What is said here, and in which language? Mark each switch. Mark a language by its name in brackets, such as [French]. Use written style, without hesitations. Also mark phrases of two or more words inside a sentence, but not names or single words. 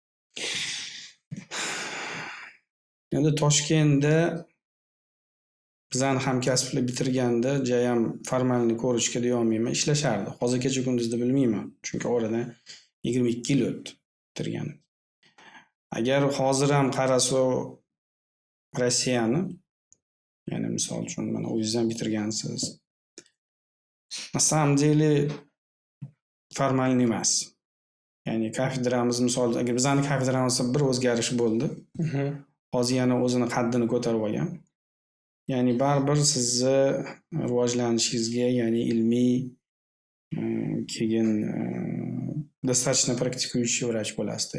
[Uzbek] Endi Toshkentda bizani hamkasblar bitirganda jayam [Russian] формальный корочка [Uzbek] deyolmayman, ishlashardi. Hozir kecha kunduzda bilmayman, chunki oradan 22 yil o'tdi bitirganim. Agar hozir ham qarasa Rossiyani, ya'ni misol uchun mana o'zingizdan bitirgansiz. [Russian] На самом деле formalniy emas. [Uzbek] Ya'ni kafedramiz misol agar bizani kafedramizda bir o'zgarish bo'ldi. Hozir yana o'zini qaddini ko'tarib olgan. Ya'ni baribir sizni rivojlanishingizga, ya'ni ilmiy keyin [Russian] достаточно практикующий врач [Uzbek] bo'lasizda.